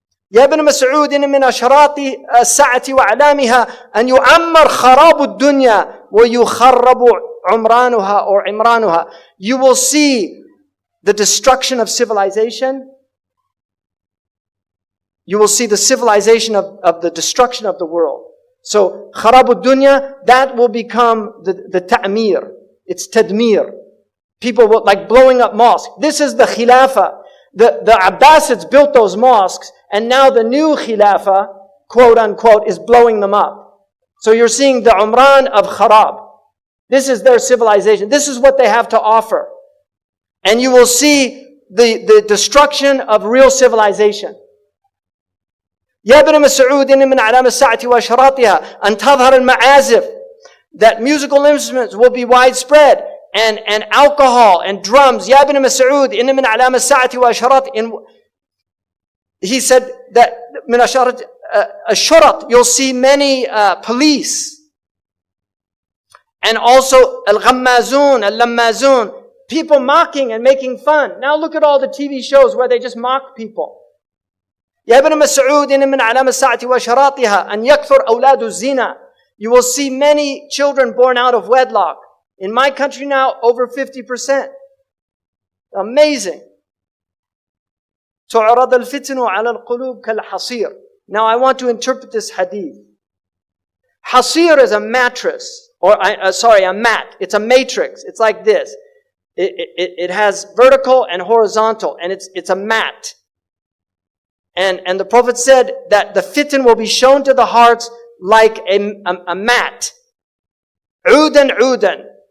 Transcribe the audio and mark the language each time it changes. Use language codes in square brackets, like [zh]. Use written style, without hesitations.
[ar] يا ابن مسعود من أشراط الساعة وأعلامها أن يعمر خراب الدنيا ويخرب عمرانها or عمرانها. [en] You will see the destruction of civilization. You will see the civilization of the destruction of the world. So [ar] خراب الدنيا, [en] that will become the ta'mir. It's tadmir. People will, like blowing up mosques. This is the khilafah. The Abbasids built those mosques, and now the new Khilafah, quote unquote, is blowing them up. So you're seeing the Umran of Kharab. This is their civilization. This is what they have to offer. And you will see the destruction of real civilization. [ar] يا ابن مسعود من علامة الساعة وأشراطها أن تظهر المعازف. [en] That musical instruments will be widespread. And alcohol and drums. [ar] يا ابن مسعود إن من علامة الساعة وأشراط. [en] He said that [ar] من أشراط الشرط, [en] you'll see many police. And also [ar] الغمازون, اللمازون, [en] people mocking and making fun. Now look at all the TV shows where they just mock people. [ar] يا ابن مسعود إن من علامة الساعة وأشراطها أن يكثر أولاد الزنا. [en] You will see many children born out of wedlock. In my country now, over 50%. Amazing. [ar] تعرض الفتن على القلوب كالحصير. [en] Now I want to interpret this hadith. Hasir is a mattress, or a mat. It's a matrix. It's like this. It has vertical and horizontal, and it's a mat. And the Prophet said that the fitan will be shown to the hearts like a mat. [ar] Udan udan.